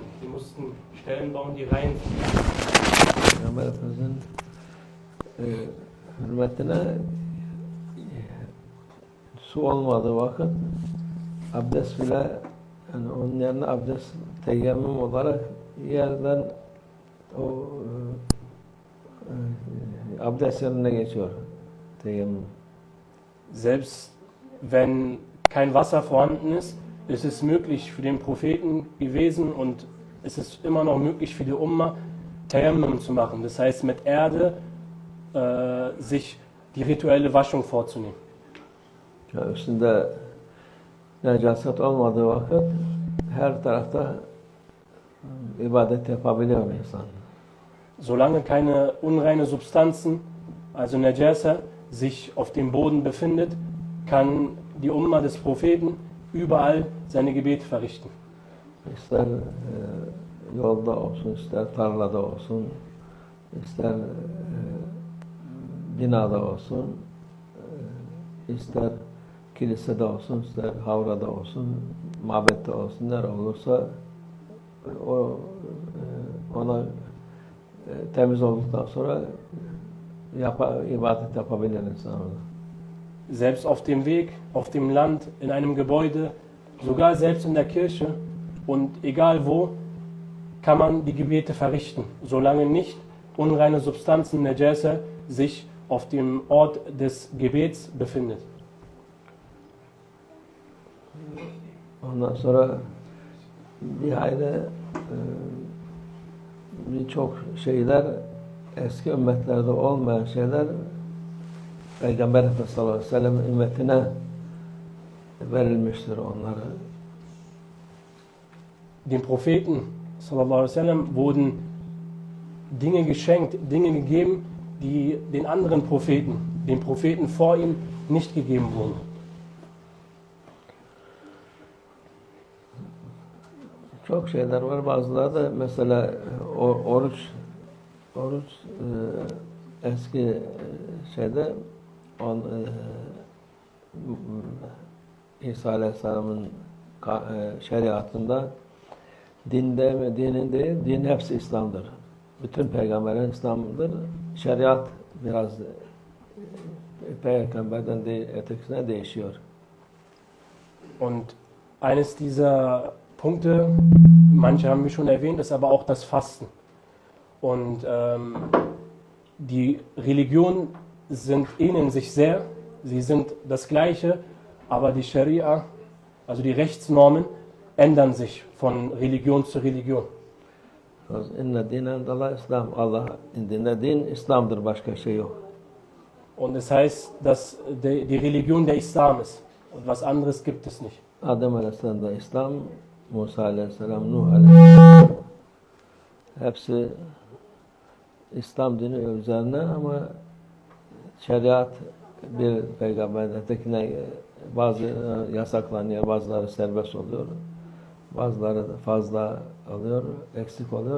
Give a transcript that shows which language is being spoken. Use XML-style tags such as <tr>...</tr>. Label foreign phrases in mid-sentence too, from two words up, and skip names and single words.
<de>Sie mussten Stellen bauen, die rein sind.</de> <tr>Peygamber Efendimiz'in hürmetine su olmadığı vakit abdest bile, yani onun yerine abdest teyemmüm olarak yerden o abdest yerine geçiyor teyemmüm.</tr> <de>Selbst wenn kein Wasser vorhanden ist, ist es möglich für den Propheten gewesen und es ist immer noch möglich für die Ummah, Tayammum zu machen. Das heißt, mit Erde sich die rituelle Waschung vorzunehmen.</de> <tr>Ya üstünde necaset olmadığı vakit her tarafta ibadet yapabiliyor insan.</tr> <de>Solange keine unreine Substanzen, also Najasa, sich auf dem Boden befindet, kann die Ummah des Propheten überall seine Gebete verrichten.</de> <tr>İster yolda olsun, ister tarlada olsun, ister binada olsun, ister kilisede olsun, ister havrada olsun, mabette olsun, nere olursa ona temiz olduktan sonra ibadet yapabilir insan.</tr> <de>Selbst auf dem Weg, auf dem Land, in einem Gebäude, sogar selbst in der Kirche und egal wo, kann man die Gebete verrichten, solange nicht unreine Substanzen, Najasa, sich auf dem Ort des Gebets befindet.</de> <tr>Ondan sonra bir ayrı birçok şeyler eski ümmetlerde olmayan şeyler Peygamber Efendimiz</tr> <ar>صلى الله عليه وسلم</ar> <tr>ümmetine verilmiştir onlara.</tr> <de>Den Propheten</de> <ar>صلى الله عليه وسلم</ar> <de>wurden Dinge geschenkt, Dinge gegeben, die den anderen Propheten, den Propheten vor ihm nicht gegeben wurden.</de> <tr>Çok şeyler var. Bazıları da mesela oruç eski şeyde İsa Aleyhisselam'ın şeriatında dinde ve dinin değil, din hepsi İslam'dır. Bütün peygamberlerin İslam'dır. Şeriat biraz peygamberden ötekisine değişiyor.</tr> <de>Und eines dieser Punkte, manche haben wir schon erwähnt, ist aber auch das Fasten. Und die Religionen ähneln sich sehr, sie sind das Gleiche, aber die Scharia, also die Rechtsnormen, ändern sich von Religion zu Religion.</de> <ar>إن الدين عند الإسلام.</ar> <tr>Allah indinde din İslam'dır, başka şey yok.</tr> <de>Und es heißt, dass die Religion der Islam ist. Und was anderes gibt es nicht.</de> <tr>Adem Aleyhisselam'da İslam, Musa Aleyhisselam, Nuh Aleyhisselam hepsi İslam dini üzerine ama şeriat bir peygamberden ötekine bazı yasaklanıyor, bazıları serbest oluyor, bazıları fazla alıyor, eksik oluyor.</tr>